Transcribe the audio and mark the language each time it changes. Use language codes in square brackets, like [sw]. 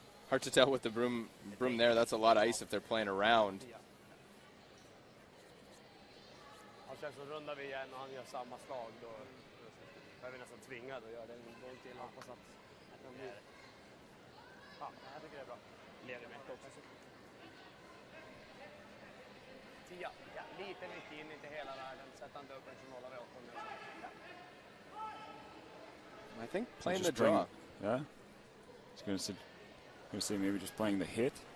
[en] Hard to tell with the broom there. That's a lot of ice if they're playing around. [sv] Och sen så rundar vi igen och han gör samma slag. Då är vi nästan tvingade att göra det en gång till. Hoppas att de blir... Ja, jag tycker det är bra. Leder med också. Tia. Ja, lite mycket in, inte hela världen. Sätt han dubbeln så nollar vi åt dem. [en] I think playing the draw. Yeah. It's going to say maybe just playing the hit.